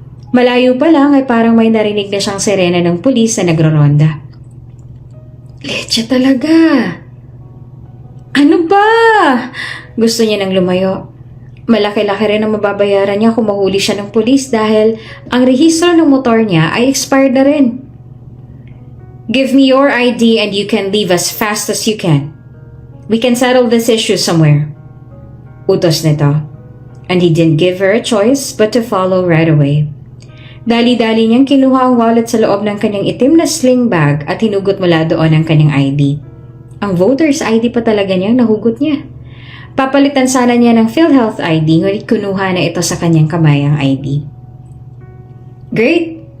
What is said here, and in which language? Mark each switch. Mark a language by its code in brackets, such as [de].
[tl] Malayo pa lang ay parang may narinig na siyang sirena ng pulis na nagroronda. Leche talaga. Ano ba? Gusto niya nang lumayo. Malaki-laki rin ang mababayaran niya kung mahuli siya ng pulis dahil ang rehistro ng motor niya ay expired na rin. [en] Give me your ID and you can leave as fast as you can. We can settle this issue somewhere. [tl] Utos nito. [en] And he didn't give her a choice but to follow right away. [tl] Dali-dali niyang kinuha ang wallet sa loob ng kanyang itim na sling bag at hinugot mula doon ang kanyang ID. Ang voter's ID pa talaga niyang nahugot niya. Papalitan sana niya ng PhilHealth ID ngunit kunuha na ito sa kanyang kamay ang ID. [en] Great!